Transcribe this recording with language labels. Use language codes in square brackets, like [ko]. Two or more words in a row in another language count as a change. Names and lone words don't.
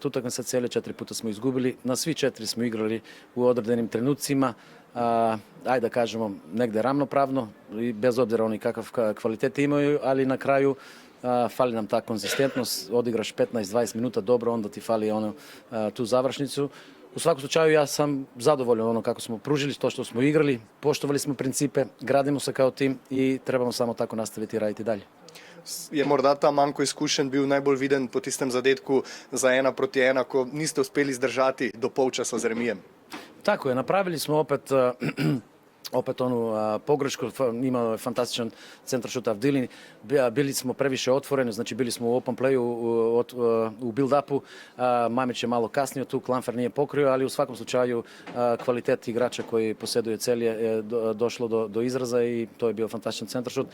[sr] utakmica celje, 4 puta smo izgubili, na svi 4 smo igrali u određenim trenucima, ajde da kažemo negde ravnopravno i bez obzira oni kakav kvalitet imaju, ali na kraju fali nam ta konzistentnost, odigraš 15-20 minuta dobro, onda ti fali tu završnicu. U svakom slučaju ja sam zadovoljan kako smo pružili, to što smo igrali, poštovali smo principe, gradimo se kao tim i trebamo samo tako nastaviti i raditi dalje. [sl] Je morda ta manjko izkušenj bil najbolj viden po tistem zadetku za 1-1, ko niste uspeli zdržati do polčasa z remijem? [hr] Tako je, napravili smo opet onu pogrešku, imao je fantastičan centar šut Avdilin, bili smo previše otvoreni, znači bili smo u [en] open playu, [hr] u build-upu, Mamić je malo kasnio tu, Klamfer nije pokrio, ali u svakom slučaju kvalitet igrača koji posjeduje celje je došlo do izraza i to je bio fantastičan centar šut.